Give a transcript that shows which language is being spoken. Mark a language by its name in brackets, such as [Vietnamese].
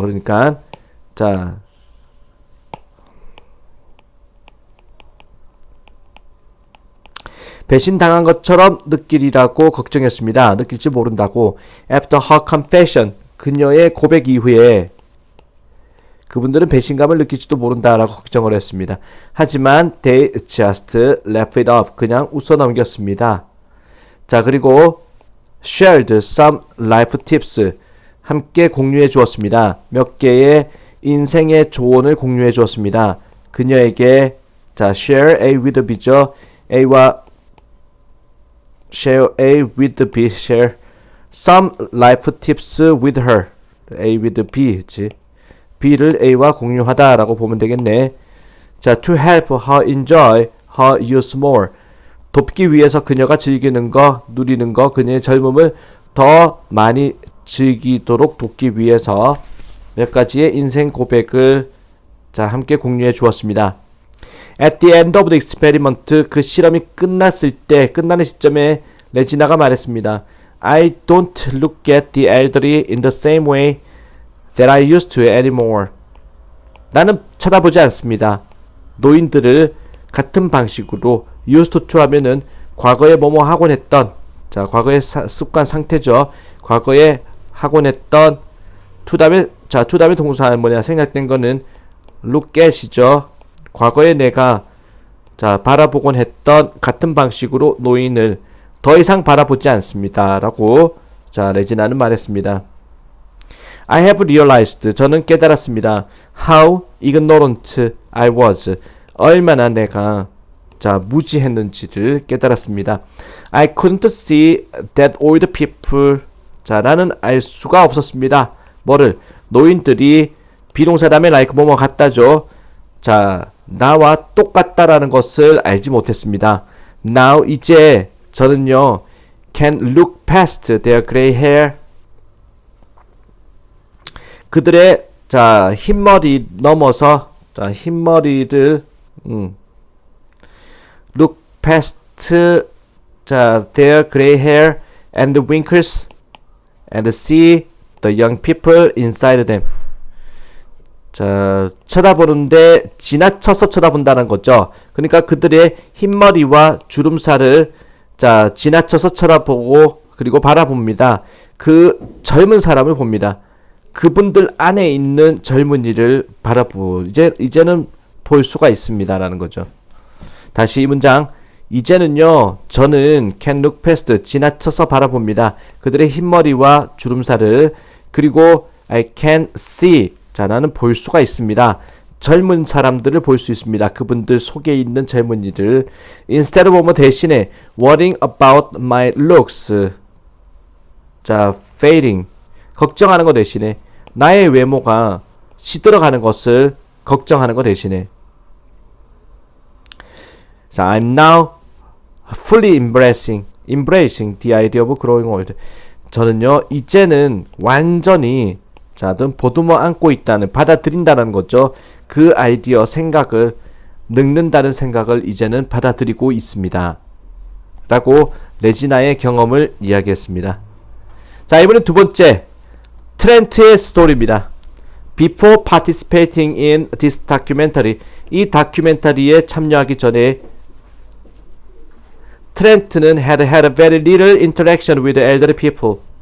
[Korean] 그러니까, 자, 배신당한 것처럼 느끼리라고 걱정했습니다. 느낄지 모른다고. [English] After her confession. [Korean] 그녀의 고백 이후에 그분들은 배신감을 느낄지도 모른다라고 걱정을 했습니다. [English] 하지만 they just left it off. [Korean] 그냥 웃어 넘겼습니다. [English] 자, 그리고 shared some life tips. [Korean] 함께 공유해 주었습니다. 몇 개의 인생의 조언을 공유해 주었습니다. [English] 그녀에게, 자, share A with B죠. A와 share A with B, share some life tips with her. A with B지. [Korean] B를 A와 공유하다 라고 보면 되겠네. [English] 자, to help her enjoy her youth more. [Korean] 돕기 위해서 그녀가 즐기는 거, 누리는 거, 그녀의 젊음을 더 많이 즐기도록 돕기 위해서 몇 가지의 인생 고백을, 자, 함께 공유해 주었습니다. [English] At the end of the experiment. [Korean] 그 실험이 끝났을 때, 끝나는 시점에 레지나가 말했습니다. [English] I don't look at the elderly in the same way that I used to anymore. [Korean] 나는 쳐다보지 않습니다. 노인들을 같은 방식으로 used to 하면은 과거에 뭐뭐 하곤 했던, 자, 과거의 습관 상태죠. 과거에 하곤 했던, to 다음에 동사는 뭐냐, 생략된 거는 look at이죠. 과거에 내가, 자, 바라보곤 했던 같은 방식으로 노인을 더 이상 바라보지 않습니다. 라고, 자, 레지나는 말했습니다. [English] I have realized. [Korean] 저는 깨달았습니다. [English] How ignorant I was. [Korean] 얼마나 내가, 자, 무지했는지를 깨달았습니다. [English] I couldn't see that old people. [Korean] 자, 나는 알 수가 없었습니다. 뭐를? 노인들이 비동사다음에 like 뭐뭐 같다죠. 자, 나와 똑같다라는 것을 알지 못했습니다. [English] Now, [Korean] 이제 저는요, [English] can look past their gray hair. [Korean] 그들의, 자, 흰머리 넘어서, 자, 흰머리를, [English] look past, 자, their gray hair and the wrinkles and see the young people inside them. [Korean] 자, 쳐다보는데 지나쳐서 쳐다본다는 거죠. 그러니까 그들의 흰머리와 주름살을 자, 지나쳐서 쳐다보고 그리고 바라봅니다. 그 젊은 사람을 봅니다. 그분들 안에 있는 젊은이를 바라보고 이제는 볼 수가 있습니다라는 거죠. 다시 이 문장. 이제는요, 저는 [English] can look past, [Korean] 지나쳐서 바라봅니다. 그들의 흰머리와 주름살을. 그리고 [English] I can see, [Korean] 자, 나는 볼 수가 있습니다. 젊은 사람들을 볼 수 있습니다. 그분들 속에 있는 젊은이들. [English] instead of 대신에 worrying about my looks, 자, fading, [Korean] 걱정하는 것 대신에 나의 외모가 시들어가는 것을 걱정하는 것 대신에 [English] 자, I'm now fully embracing the idea of growing old. [Korean] 저는요, 이제는 완전히 자, 는 보듬어 안고 있다는, 받아들인다는 거죠. 그 아이디어, 생각을, 늙는다는 생각을 이제는 받아들이고 있습니다. 라고 레지나의 경험을 이야기했습니다. 자, 이번엔 두 번째, 트렌트의 스토리입니다. [English] Before participating in this documentary, [Korean] 이 다큐멘터리에 참여하기 전에 트렌트는 [English] had a very little interaction with elderly people.